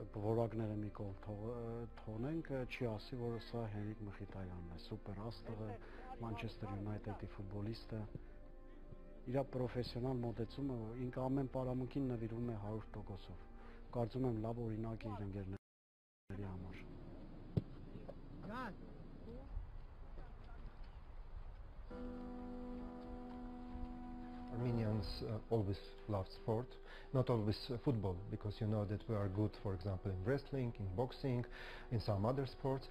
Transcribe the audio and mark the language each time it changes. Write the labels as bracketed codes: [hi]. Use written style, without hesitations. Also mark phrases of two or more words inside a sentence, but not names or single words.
[hy] որակները մի կողմ թողնենք, չի ասի, որ սա Գենրիխ Մխիտարյանն է, սուպեր աստղը, Manchester United-ի ֆուտբոլիստը։ Իր պրոֆեսիոնալ մոտեցումը ինքը ամեն պարամունքին նվիրում է 100%-ով։ Կարծում եմ լավ օրինակ է իր ընկերների համար։ [en] Armenians always loved sport, not always football, because you know that we are good, for example, in wrestling, in boxing, in some other sports.